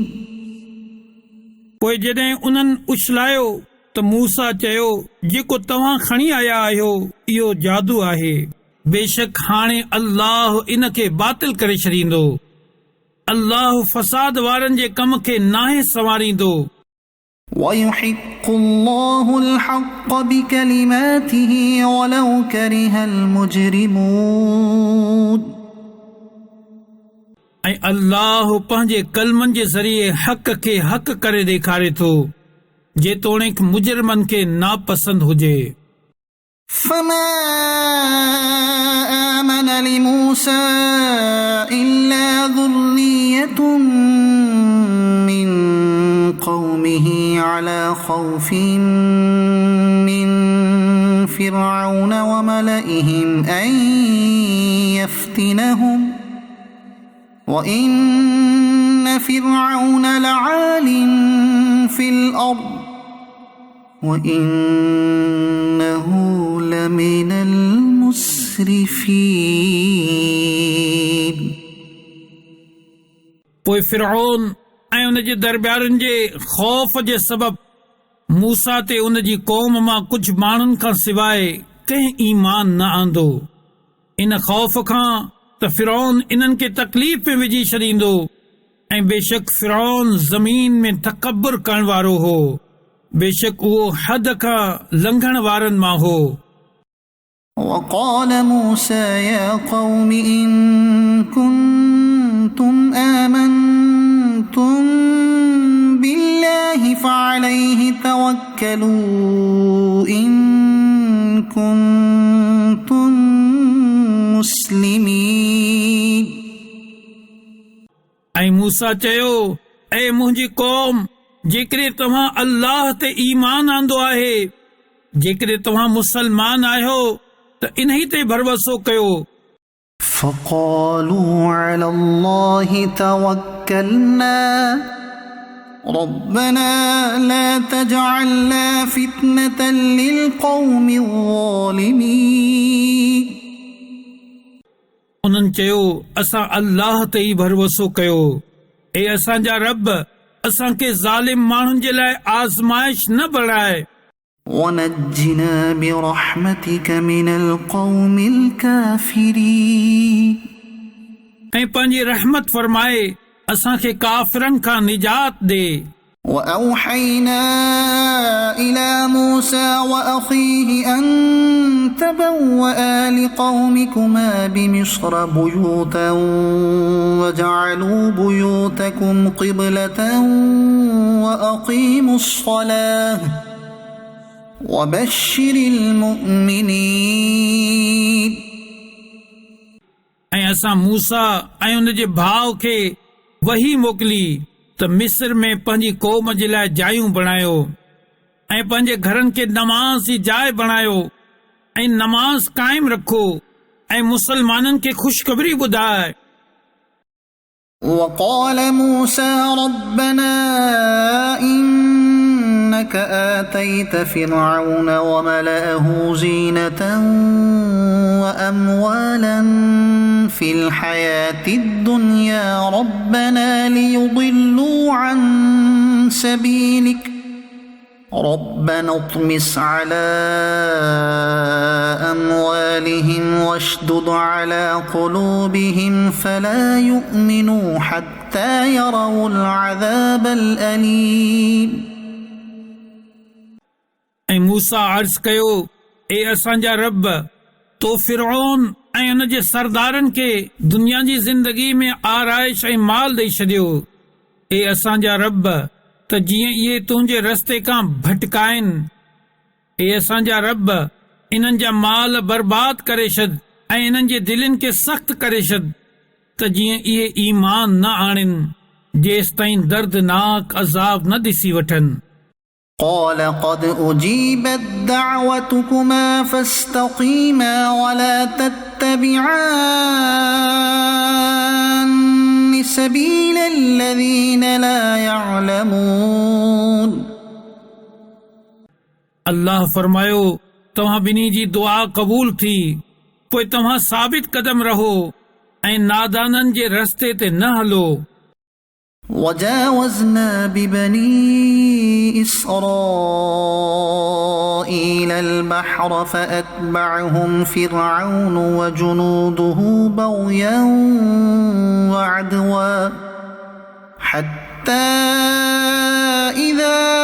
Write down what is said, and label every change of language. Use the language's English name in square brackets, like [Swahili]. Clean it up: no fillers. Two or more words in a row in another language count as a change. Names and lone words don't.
[Sindhi] पोइ जॾहिं उन्हनि उछलायो त मूसा चयो जेको तव्हां खणी आया आहियो इहो जादू आहे। बेशक हाणे अल्लाह इन खे बातिल करे छॾींदो। अल्लाह फसाद वारनि जे कम खे नाहे संवारींदो। [Arabic] ويحق الله الحق بكلماته ولو كره المجرمون. [Sindhi] ऐं अल्लाह पंहिंजे कलमनि जे ज़रिए हक़ खे हक़ करे ॾेखारे थो जेतोणीक मुजरमनि खे नापसंद हुजे. [Arabic] فما آمن لموسى إلا ذرية من قومه على خوف من فرعون وملئهم أن يفتنهم وإن فرعون لعال في الأرض وإنه لمن المسرفين. [Sindhi] पोइ फिरऔन ऐं उन जे दरबारनि जे ख़ौफ़ जे सबब मूसा ते उन जी क़ौम मां कुझु माण्हुनि खां सवाइ कंहिं ईमान न आंदो। इन ख़ौफ़ खां त फिरौन इन्हनि खे तकलीफ़ में विझी छॾींदो ऐं बेशक फिरौन ज़मीन में तकबर करण वारो हो। बेशक उहो हद खां लंघण वारनि मां हो। [Arabic] وقال موسى يا قوم إن كنتم آمنتم بالله فعليه توكلوا إن كنتم مسلمين. [Sindhi] ऐं मूसा चयो, ऐ मुंहिंजी क़ौम, जेकॾहिं तव्हां अल्लाह ते ईमान आंदो आहे, जेकॾहिं तव्हां मुसलमान आहियो त इन्ही ते भरवसो कयो. [Arabic] فقالوا على الله توكلنا ربنا لا تجعلنا فتنة للقوم الظالمين. [Sindhi] उन्हनि चयो, असां अल्लाह ते ई भरवसो कयो. ऐं असांजा रब असांखे ज़ालिम माण्हुनि जे लाइ आज़माइश न बणाए. [Arabic] ونجنا برحمتك من القوم الكافرين. [Sindhi] ऐं पंहिंजी रहमत फरमाए असांखे काफ़िरनि खां निजात ॾे. [Arabic] وأوحينا إلى موسى وأخيه أن تبوأ لقومكما بمصر بيوتا وجعلوا بيوتكم قبلة وأقيموا الصلاة وبشر المؤمنين. [Sindhi] ऐं असां मूसा ऐं उन जे भाउ खे वही मोकिली त मिस्र में पंहिंजी क़ौम जे लाइ जायूं बणायो ऐं पंहिंजे घरनि खे नमाज़ जी जाइ बणायो ऐं नमाज़ क़ाइम रखो ऐं मुसलमाननि खे ख़ुशख़बरी ॿुधाए. [Arabic] وقال موسى ربنا إنك آتيت فرعون وملأه زينة وأموالا في الحياة الدنيا ربنا ليضلوا عن سبيلك ربنا اطمس على أموالهم واشدد على قلوبهم فلا يؤمنوا حتى يروا العذاب الأليم. [Sindhi] ऐं मूसा अर्ज़ कयो, ए असांजा रब, तो फिरौन ऐं उन जे सरदारनि खे दुनिया जी ज़िंदगी में आराइश ऐं माल ॾेई छॾियो. ए असांजा रब, त जीअं इहे तुंहिंजे रस्ते खां भटकाइनि. ए असांजा रब, इन्हनि जा माल बर्बाद करे छॾ ऐं इन्हनि जे दिलनि खे सख़्त करे छॾ त जीअं इहे ईमान न आणनि जेसि ताईं दर्दनाक अज़ाब न ॾिसी वठनि. [Arabic] قال قد أجيبت دعوتكما فاستقيما ولا تتبعان سبيل الذين لا يعلمون. [Sindhi] अल्लाह फरमायो, तव्हां ॿिन्ही जी दुआ क़बूल थी, पोइ तव्हां साबित कदम रहो ऐं नादाननि जे रस्ते ते न हलो. [Arabic] وجاوزنا ببني إسرائيل البحر فأتبعهم فرعون وجنوده بغيا وعدوا حتى إذا